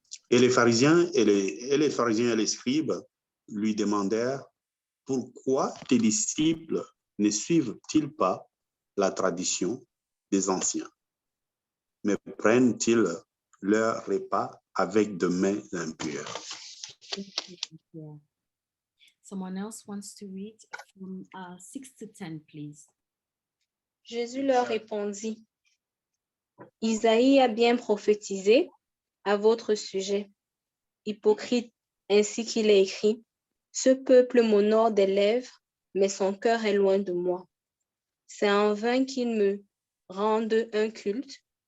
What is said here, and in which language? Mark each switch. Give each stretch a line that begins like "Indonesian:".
French: Et les pharisiens et les scribes lui demandèrent: pourquoi tes disciples ne suivent-ils pas la tradition des anciens, mais prennent-ils leur repas avec de mains impures?
English: Yeah. Someone else wants to read from 6 to 10, please.
French: Jésus leur répondit: Isaïe a bien prophétisé à votre sujet, hypocrite, ainsi qu'il est écrit: ce peuple m'honore des lèvres, mais son cœur est loin de moi. C'est en vain qu'ils me rendent un culte.